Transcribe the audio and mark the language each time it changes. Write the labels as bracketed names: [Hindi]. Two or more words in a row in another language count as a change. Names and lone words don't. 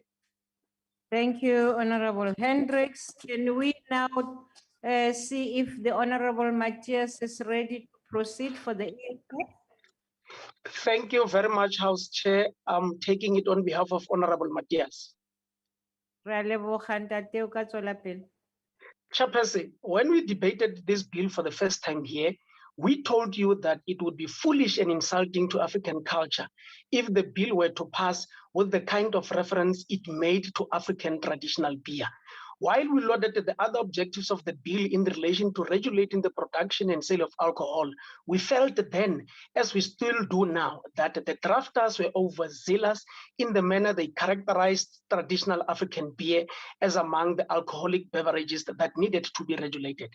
[English] Thank you, Honorable Hendricks. Can we now see if the Honorable Matthias is ready to proceed for the EFF? Thank you very much, House Chair. I'm taking it on behalf of Honorable Matthias. [Tswana] Re a leboga, ntate, o ka tswela pele. [English] Chairperson, when we debated this bill for the first time here, we told you that it would be foolish and insulting to African culture if the bill were to pass with the kind of reference it made to African traditional beer. While we lauded the other objectives of the bill in relation to regulating the production and sale of alcohol, we felt then, as we still do now, that the drafters were overzealous in the manner they characterized traditional African beer as among the alcoholic beverages that needed to be regulated.